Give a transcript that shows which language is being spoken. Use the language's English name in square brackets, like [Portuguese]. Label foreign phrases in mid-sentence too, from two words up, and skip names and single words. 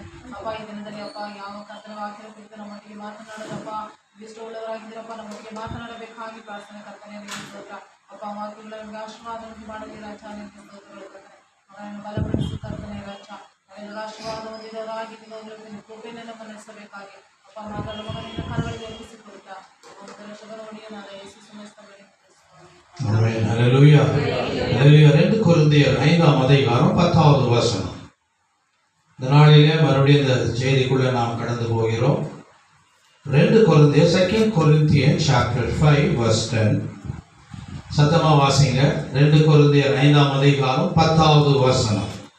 [Kannada] ಅಪ್ಪ ಈ ದಿನದಲ್ಲಿ ಅಪ್ಪ ಯಾವ ಕರ್ತನ ವಾಕ್ಯದ ಕುರಿತು ನಮ್ಮೊಟ್ಟಿಗೆ ಮಾತನಾಡೋದಪ್ಪ ಇಷ್ಟವುಳ್ಳವರಾಗಿದ್ದೀರಪ್ಪ, ನಮ್ಮೊಟ್ಟಿಗೆ ಮಾತನಾಡಬೇಕಾಗಿ ಪ್ರಾರ್ಥನೆ ಕರ್ತನೆ. ಸ್ತೋತ್ರ ಅಪ್ಪ, ವಾಕ್ಯಗಳನ್ನು ಆಶೀರ್ವಾದ ಮಾಡಲಿ ರಾಜ. ನಿಮಗೆ ಸ್ತೋತ್ರಗಳು ಕರ್ತನೆ. ಮಗನನ್ನು ಬಲಪಡಿಸಿ ಕರ್ತನೆ ರಾಜ. ಮಗನೆಲ್ಲ ಆಶೀರ್ವಾದ ಹೊಂದಿದವರಾಗಿ ನಿಮ್ಮ ಕೃಪೆಯನ್ನು ನಮ್ಮನ್ನು ನಡೆಸಬೇಕಾಗಿ ಅಪ್ಪ ಮಾತಾಡುವ ಮಗನಿಂದ ಕರಗಳಿಗೆ ಒಪ್ಪಿಸಿಕೊಡುತ್ತಾ ಶುಭರವಣಿಯನಾದ ಯೇಸು ಸಮಸ್ತವರಿಗೆ. [Tamil] ஆமென். ஹல்லேலூயா. ஹல்லேலூயா. 2 கொரிந்தியர் 5ஆம் அதிகாரம் 10வது வசனம். இந்த நாளிலே மறுபடியும் இந்த செய்திக்குள்ளே நாம் கடந்து போகிறோம். 2 கொரிந்தியர் [English] 2 Corinthians chapter 5 verse 10. [Tamil] சத்தமா வாசிங்க. 2 கொரிந்தியர் 5ஆம் அதிகாரம் 10வது வசனம்.